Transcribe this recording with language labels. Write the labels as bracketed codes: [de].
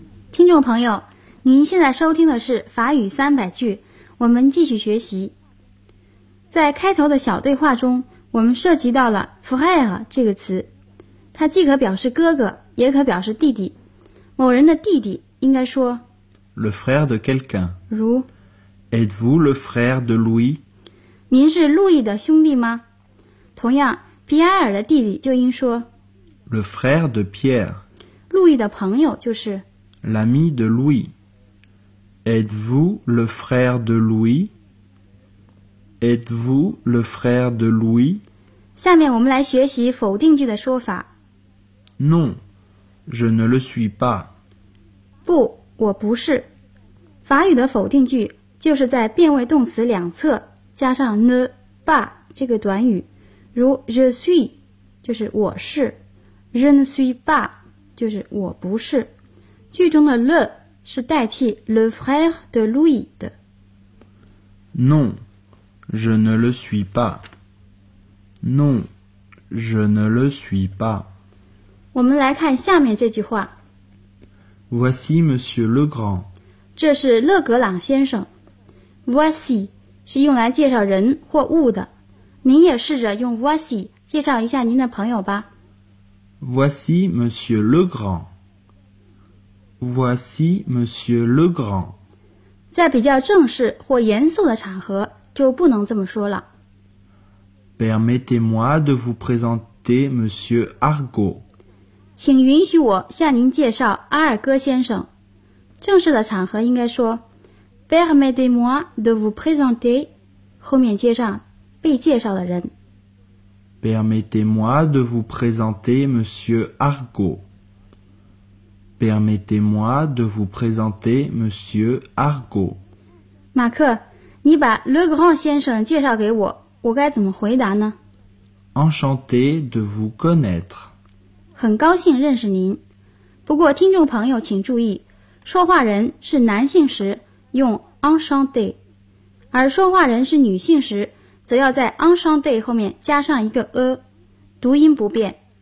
[zh] 听众朋友，您现在收听的是法语三百句，我们继续学习。在开头的小对话中，我们涉及到了 frère 这个词，它既可表示哥哥，也可表示弟弟。某人的弟弟应该说 [fr] le frère de quelqu'un， [zh] 如 [fr] êtes-vous le frère de Louis？ [zh] 您是路易的兄弟吗？同样，皮埃尔的弟弟就应说 [fr] le frère de Pierre。 [zh] 路易的朋友就是 [fr] L'ami de Louis. Êtes-vous le frère de Louis? Êtes-vous le frère de Louis? [zh] 下面我们来学习否定句的说法。 [fr] Non, je ne le suis pas. [zh] 不，我不是。法语的否定句就是在变位动词两侧加上 ne pas 这个短语，如 [fr] je suis [zh] 就是我是， [fr] je ne suis pas [zh] 就是我不是。句中的 le 是代替 [fr] le frère de Louis [zh] 的。 [fr] Non, je ne le suis pas. Non, je ne le suis pas. [zh] 我们来看下面这句话。 [fr] Voici Monsieur Legrand. [zh] 这是勒格朗先生。 Voici 是用来介绍人或物的。您也试着用 voici 介绍一下您的朋友吧。 [fr] Voici Monsieur Legrand. Voici Monsieur Legrand. [zh] 在比较正式或严肃的场合就不能这么说了。 [fr] Permettez-moi de vous présenter Monsieur Argo. [zh] 请允许我向您介绍阿尔戈先生。正式的场合应该说 [fr] Permettez-moi de vous présenter [zh] 后面接上被介绍的人。 [fr] Permettez-moi de vous présenter Monsieur Argo. Permettez-moi de vous présenter Monsieur Argo. [zh] 马克，你把 Le Grand 先生介绍给我，我该怎么回答呢？ [fr] Enchanté de vous connaître. [zh] 很高兴认识您。不过听众朋友请注意，说话人是男性时用 enchanté， 而说话人是女性时则要在 enchanté 后面加上一个 a， 读音不变。